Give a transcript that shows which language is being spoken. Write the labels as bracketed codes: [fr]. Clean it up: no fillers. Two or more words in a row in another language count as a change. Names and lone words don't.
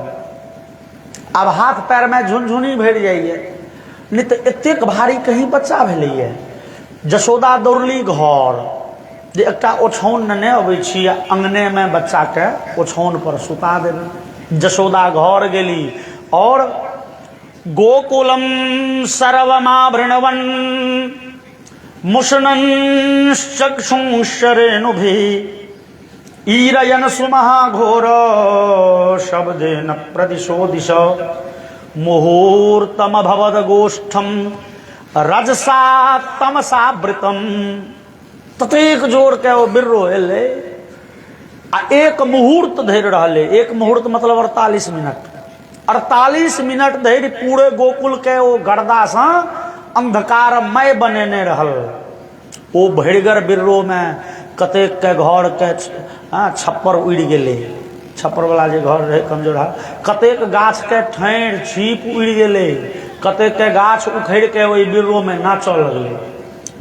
[mai] अब हाथ पैर में झुनझुनी भरि जाइए, नहीं तो एतेक भारी कहीं बच्चा भेलैए। जशोदा दौड़ली घर, जे एकटा ओछौन नेने अबै छी, अंगने में बच्चा के ओछौन पर सुता देबै। जशोदा घर गेली और [sa] गोकुलम सर्वमावृणवन मुषणन चक्षुंशरेणुभि ईरयन सुमहाघोर शब्देन प्रदिशो दिश मुहूर्तमभवद गोष्ठम रजसा तमसावृतम। [mai] ततेक जोर के वो बिर्रो एले आ एक मुहूर्त धरि रहले। एक मुहूर्त मतलब 48 मिनट। 48 मिनट धरि पूरे गोकुल के वो गर्दा से अंधकारमय बनेने रहल। वो भड़गर बिर्रो में कतेक के घर के छप्पर उड़ि गेले। छप्पर वाला जे घर रहे कमजोर, कतेक गाछ के ठाढ़ि छीप उड़ि गेले। कतेक के गाछ उखड़ के वही बिर्रो में नाचऽ लगले।